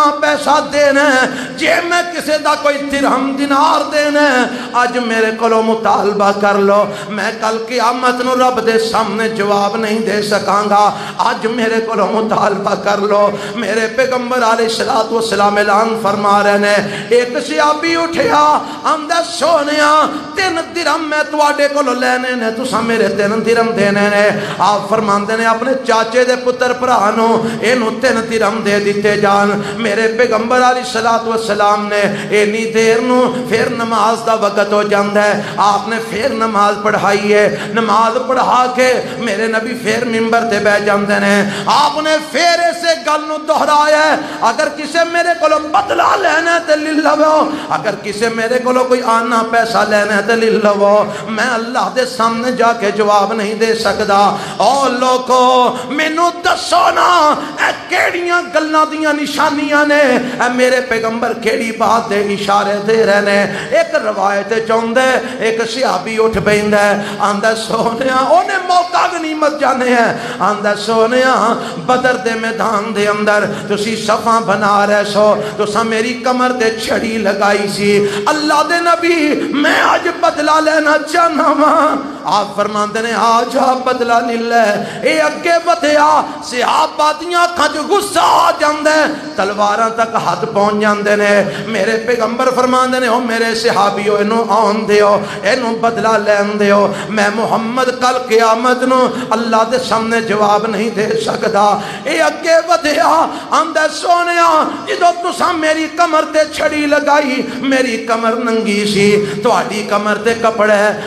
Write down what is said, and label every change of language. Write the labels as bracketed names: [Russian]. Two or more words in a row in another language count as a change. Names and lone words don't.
[Punjabi] پیسہ دینا جے میں کسے دا کوئی درہم دینار دینا آج میرے کلو مطالبہ کر لو میں کل قیامت نو رب دے سامنے جواب نہیں دے سکاں گا آج میرے کلو مطالبہ کر لو میرے پیغمبر [Arabic] علیہ الصلوۃ والسلام [Punjabi] اعلان فرما رہے نے ایک صحابی اٹھیا آندا سونیا 3 درہم میں تواڈے کولو لینے نے تساں میرے 3 درہم دینے نے آپ فرماندے نے اپنے چاچے دے پتر بھرا نو 3 درہم دے دیتے جان میرے پیغمبر [Arabic] علیہ الصلوۃ والسلام [Punjabi] نے اینی دیر نو پھر نماز دا وقت ہو جاندا ہے آپ نے پھر نماز پڑھائی ہے نماز پڑھا کے میرے نبی پھر منبر تے بیٹھ جاندے نے آپ نے پھر اسے گل نو دہرایا ہے اگر کسے میرے کولو بدلہ لینا ہے تے لے لو اگر کسے میرے کولو کوئی آنا پیسہ لینا ہے تے لے لو میں اللہ دے سامنے جا کے جواب نہیں دے سکدا او لوگو مینوں دسو نا کیڑیاں گلاں دیاں نشانیاں نے اے میرے پیغمبر کیڑی بات دے اشارے دے رہے نے ایک روایت چوندے ایک صحابی اٹھ پیندا ہے آندا سونیا اونے موقع غنیمت جانے ہیں آندا سونیا بدر دے میدان دے اندر تسی صفاں بنا رہے سو تساں میری کمر تے چھڑی لگائی سی اللہ دے نبی میں آج بدلہ لینا چاہنا ہاں آپ فرماندے نے آج بدلہ نہیں لے اے اگے ودیا صحابہ دیاں اکھاں جو غصہ آ جاتا ہے، تلواراں تک ہاتھ پہنچ جاتے نے. میرے پیغمبر فرماتے نے، او میرے صحابیو اینو آؤن دیو، اینو بدلہ لین دیو. میں محمد کل قیامت نوں اللہ دے سامنے جواب نہیں دے سکدا. یے اگے ودھیا آندا، سونیا جدوں تساں میری کمر تے چھڑی لگائی، میری کمر ننگی سی، تہاڈی کمر تے کپڑا ہے.